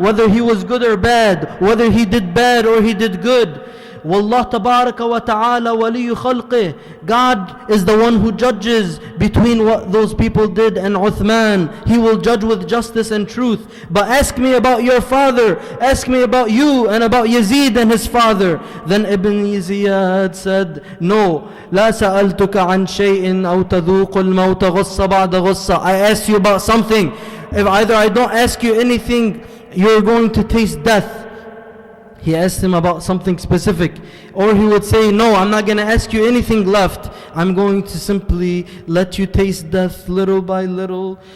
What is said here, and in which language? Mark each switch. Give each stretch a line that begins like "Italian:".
English: Whether he was good or bad, whether he did bad or he did good.
Arabic: Wallah tabaraka wa ta'ala waliyu khalqih.
English: God is the one who judges between what those people did and Uthman. He will judge with justice and truth. But ask me about your father. Ask me about you and about Yazid and his father. Then Ibn Ziyad said, "No,
Arabic: لا سألتك عن شيء أو تذوق الموت غصة بعد غصة."
English: I asked you about something. If either I don't ask you anything, you're going to taste death. He asked him about something specific. Or he would say, "No, I'm not going to ask you anything left. I'm going to simply let you taste death little by little."